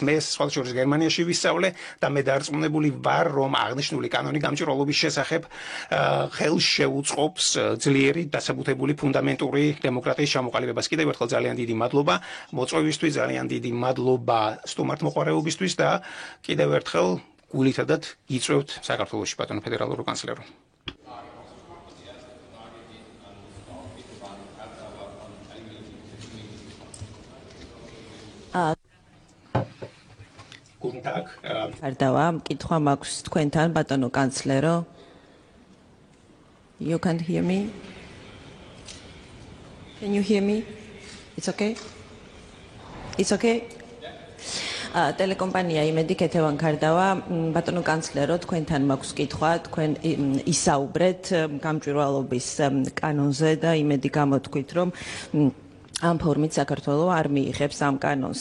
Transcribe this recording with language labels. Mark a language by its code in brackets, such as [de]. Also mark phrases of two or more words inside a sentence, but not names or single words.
[ka] მე სხვათა შორის გერმანიაში ვისწავლე და მე დარწმუნებული ვარ, რომ აღნიშნული კანონი გამჭირვალობის შესახებ ხელს შეუწყობს ძლიერი დასაბუთებული ფუნდამენტური დემოკრატიის ჩამოყალიბებას. კიდევ ერთხელ ძალიან დიდი მადლობა მოწვევისთვის, ძალიან დიდი მადლობა სტუმართმოყვარეობისთვის და კიდევ ერთხელ გულითადად გიწვევთ საქართველოში ბატონო ფედერალურ კანცლერო. [de] Guten Tag. [ka] Pardava, მკითხვა მაქვს თქვენთან ბატონო კანცლერო. [en] You can't hear me? Can you hear me? It's okay? It's okay? [ka] ტელეკომპანია იმედი კეთევან ქარდავა, ბატონო კანცლერო, თქვენთან მაქვს კითხვა, თქვენ ისაუბრეთ გამჭვირვალობის კანონზე და იმედი გამოთქვით, რომ ამ ფორმით საქართველოს არ მიიღებს ამ კანონს.